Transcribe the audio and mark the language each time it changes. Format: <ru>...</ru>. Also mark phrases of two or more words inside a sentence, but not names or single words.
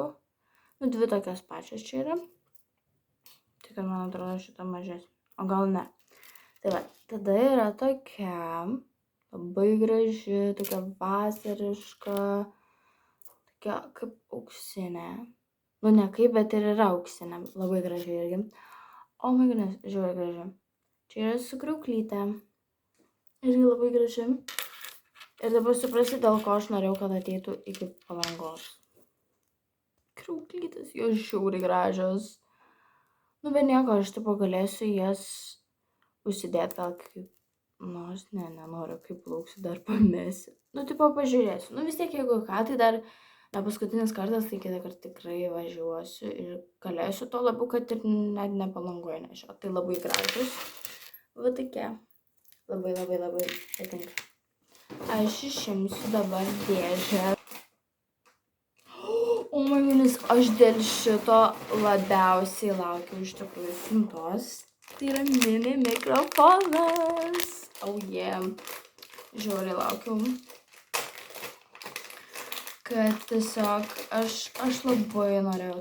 <lt>Nu, 2 tokios pačios čia yra. Tik, kad man atrodo šitą mažesnė. O gal ne. Tai va, tada yra tokia labai graži, tokia vasariška, tokia kaip auksinė. Nu, ne kaip, bet ir yra auksinė. Labai graži irgi.</lt> <en>O my goodness,</en> <lt>žiauriai graži. Čia yra su kriauklyte. Irgi labai graži. Ir dabar suprasi, dėl ko aš norėjau, kad ateitų iki Palangos. Kriauklytės, jos žiauriai gražios. Nu, bet nieko, aš tipo galėsiu jas užsidėti gal kaip... Nors, nenoriu, kaip plauksiu, dar pamesiu. Nu, tipo pažiūrėsiu. Nu, vis tiek, jeigu ką, tai dar Ne paskutinis kartas, tai kitą kartą tikrai važiuosiu ir galėsiu, to labiau, kad ir net ne Palangoje nešioti. Tai labai gražus. Va tokie. Labai patinka. Aš išimsiu dabar dėžę.</lt> <en>O my goodness,</en> <lt>aš dėl šito labiausiai laukiu iš tikrųjų siuntos. Tai yra mini mikrofonas.</lt> <en>Oh yeah.</en> <lt>Žiauriai laukiau. Kad tiesiog aš labai norėjau.</lt>